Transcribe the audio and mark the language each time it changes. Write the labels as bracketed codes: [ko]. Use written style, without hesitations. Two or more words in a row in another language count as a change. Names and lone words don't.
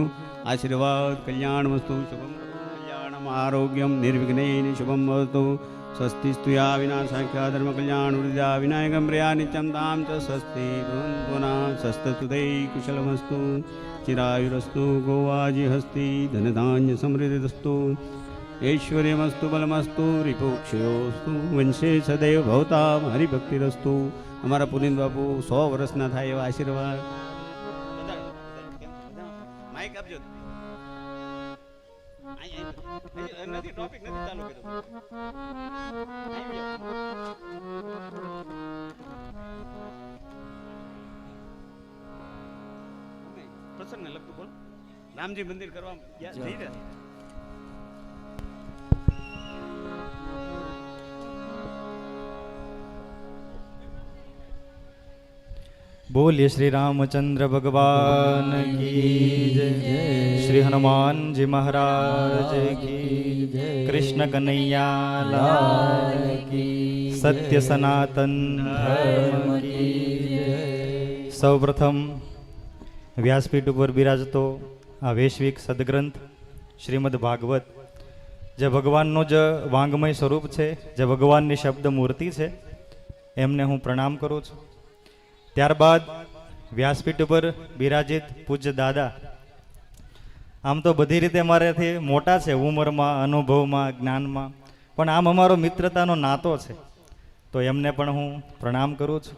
[sa] આશીર્વાદ કલ્યાણ વસ્તુ શુભમ કલ્યાણમ આરોગ્યમ નિર્વિઘ્નેન શુભમ વસ્તુ સ્વસ્તિ સ્તુયા વિના સાખ્યા ધર્મ કલ્યાણ વૃદ્ધા વિનાયકમ પ્રિયા નિત્યમ તામ ચ સ્વસ્તિ ભવન્તુના સ્વસ્તતુદૈ કુશલમસ્તુ ચિરાયુરસ્તુ ગોવાજી હસ્તિ ધનધાન્ય સમૃદ્ધિસ્તુ ऐश्वर्यमस्तु बलमस्तु रिपुक्षयोस्तु वंशे सदैव भवताम हरिभक्तिरस्तु. [hi] हमारा पुनित बापू [gu] 100 વર્ષના થાય એવા આશીર્વાદ. માઈક આપજો. નથી ટોપિક નથી ચાલુ કર્યો. પ્રસંગને લગતું બોલ. રામજી મંદિર કરવા જઈ રહ્યા. [hi] बोलिए श्री रामचंद्र भगवान की जय, श्री हनुमान जी महाराज की जय, कृष्ण कन्हैया लाल की, सत्य सनातन धर्म की जय. [gu] સૌપ્રથમ વ્યાસપીઠ ઉપર બિરાજતો આ વૈશ્વિક સદગ્રંથ શ્રીમદ ભાગવત, જે ભગવાનનું જ વાંગમય સ્વરૂપ છે, જે ભગવાનની શબ્દ મૂર્તિ છે, એમને હું પ્રણામ કરું છું. ત્યારબાદ વ્યાસપીઠ ઉપર બિરાજિત પૂજ્ય દાદા, આમ તો બધી રીતે મારાથી મોટા છે, ઉંમરમાં, અનુભવમાં, જ્ઞાનમાં, પણ આમ અમારો મિત્રતાનો નાતો છે, તો એમને પણ હું પ્રણામ કરું છું.